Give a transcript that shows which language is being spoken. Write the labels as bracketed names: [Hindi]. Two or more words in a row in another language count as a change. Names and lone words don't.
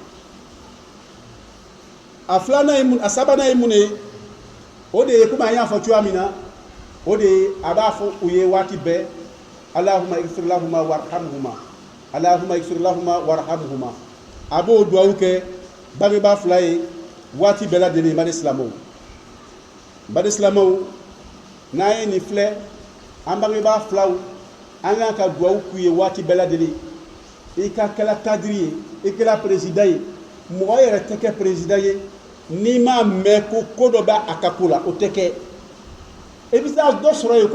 [Bambara] a filanan ye mun a sabanan ye mun ye o de ye komi an y'a fɔ cogoya min na o de ye a b'a fɔ u ye waati bɛɛ [Arabic] اللهم اغفر لهما وارحمهما اللهم اغفر لهما وارحمهما [Bambara] abo duwawu kɛ bangebaa fila ye waati bɛɛ lajɛlen bani silamɛw n'an ye nin filɛ an bangebaa filaw an kan ka duwawu k'u ye waati bɛɛ lajɛlen i ka kɛla kadiri ye i kɛla président ye mɔgɔ yɛrɛ tɛ kɛ président ye n'i m'a mɛn ko dɔ bɛ a ka ko la o tɛ kɛ i bɛ taa dɔ sɔrɔ yen ko